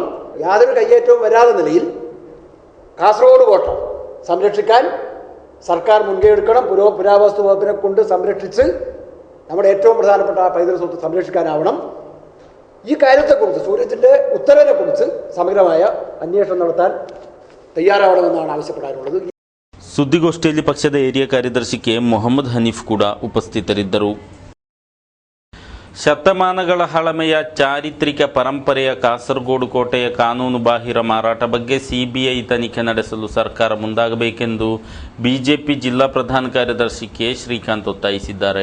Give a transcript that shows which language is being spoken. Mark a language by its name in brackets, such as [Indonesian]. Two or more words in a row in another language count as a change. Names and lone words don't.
[Malayalam] യാതൊരു കയ്യേറ്റവും വരാതെ നിലയിൽ കാസർഗോഡ് കോട്ട സംരക്ഷിക്കാൻ സർക്കാർ മുൻകൈ എടുക്കണം. പുരാവസ്തു വകുപ്പിനെ കൊണ്ട് സംരക്ഷിച്ച് നമ്മുടെ ഏറ്റവും പ്രധാനപ്പെട്ട പൈതൃക സ്വത്ത് സംരക്ഷിക്കാനാവണം. ഈ കാര്യത്തെക്കുറിച്ച് സൂരജിൻ്റെ ഉത്തരവിനെക്കുറിച്ച് സമഗ്രമായ അന്വേഷണം നടത്താൻ ತಯಾರಾಗണമെന്നാണ് ಆವಶ್ಯಪಡಾರುള്ളത്. [Kannada] ಸುದ್ದಿಗೋಷ್ಠಿಯಲ್ಲಿ ಪಕ್ಷದ ಏರಿಯಾ ಕಾರ್ಯದರ್ಶಿ KM ಮೊಹಮ್ಮದ್ ಹನೀಫ್ ಕೂಡ ಉಪಸ್ಥಿತರಿದ್ದರು. ಶತಮಾನಗಳ ಹಳಮೆಯ ಚಾರಿತ್ರಿಕ ಪರಂಪರೆಯ ಕಾಸರಗೋಡು ಕೋಟೆಯ ಕಾನೂನು ಬಾಹಿರ ಮಾರಾಟ ಬಗ್ಗೆ CBI ತನಿಖೆ ನಡೆಸಲು ಸರ್ಕಾರ ಮುಂದಾಗಬೇಕೆಂದು ಬಿಜೆಪಿ ಜಿಲ್ಲಾ ಪ್ರಧಾನ ಕಾರ್ಯದರ್ಶಿ ಕೆ ಶ್ರೀಕಾಂತ್ ಒತ್ತಾಯಿಸಿದ್ದಾರೆ.